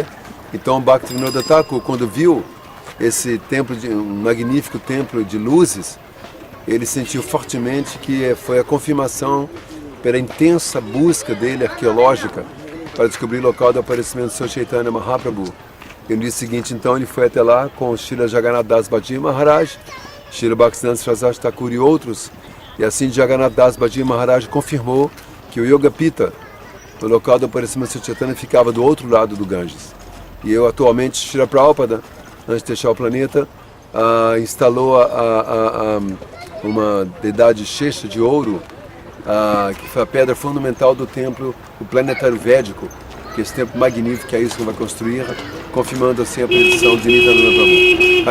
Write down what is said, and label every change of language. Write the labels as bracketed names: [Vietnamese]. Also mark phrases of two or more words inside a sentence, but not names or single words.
[Portuguese] Então Bhaktivinoda Thakur, quando viu esse templo, um magnífico templo de luzes, ele sentiu fortemente que foi a confirmação pela intensa busca dele arqueológica para descobrir o local do aparecimento de Sri Chaitanya Mahaprabhu. E no dia seguinte, então, ele foi até lá com Srila Jagannath Das Bhaji Maharaj, Srila Bhaktisiddhanta Saraswati Thakur e outros. E assim, Jagannath Das Bhaji Maharaj confirmou que o Yoga Pita, o local do aparecimento de Sri Chaitanya, ficava do outro lado do Ganges. E atualmente, Srila Prabhupada, antes de deixar o planeta, instalou uma deidade Shesha de ouro, que foi a pedra fundamental do templo, o planetário védico, que esse templo magnífico que é isso que vai construir, confirmando assim a predição de Nityananda Prabhu.